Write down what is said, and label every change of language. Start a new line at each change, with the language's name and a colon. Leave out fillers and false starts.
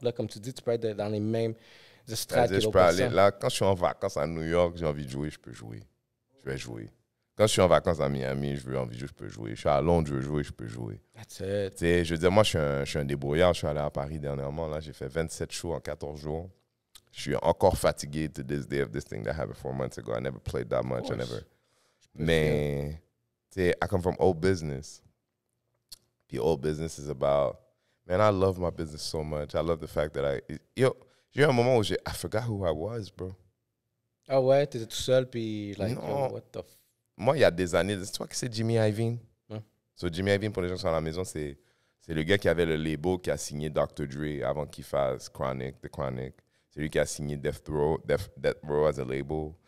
French: Là, comme tu dis, tu peux être dans les mêmes strates que l'autre personne. Là, quand je suis en vacances à New York, j'ai envie de jouer, je peux jouer. Je vais jouer. Quand je suis en vacances à Miami, je peux jouer. Je suis à Londres, je veux jouer, je peux jouer.
English: That's it.
French: T'sais, je veux dire, moi, je suis un débrouillard. Je suis allé à Paris dernièrement. Là, j'ai fait 27 shows en 14 jours. Je suis encore fatigué
English: to this day of this thing that happened 4 months ago. I never played that much. Mais, I come from old business. The old business is about, man, I love my business so much. I love the fact that
French: j'ai eu un moment où
English: I forgot who I was, bro.
French: Ah ouais, t'étais tout seul, puis
English: like, what the
French: Moi, il y a des années, c'est toi qui c'est Jimmy Iovine? So, Jimmy Iovine, pour les gens qui sont à la maison, c'est le gars qui avait le label qui a signé Dr. Dre avant qu'il fasse The Chronic. C'est lui qui a signé Death Row
English: as a label.